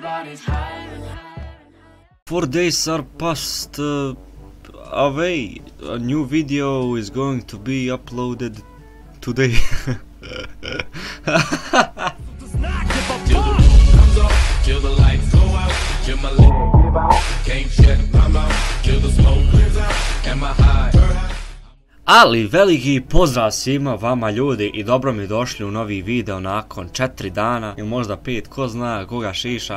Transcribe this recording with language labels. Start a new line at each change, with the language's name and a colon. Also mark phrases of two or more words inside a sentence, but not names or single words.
English: 4 days are past away. A new video is going to be uploaded today.
Serbian: Ali veliki pozdrav svima vama ljudi i dobro mi došli u novi video nakon 4 dana ili možda 5, ko zna koga šiša.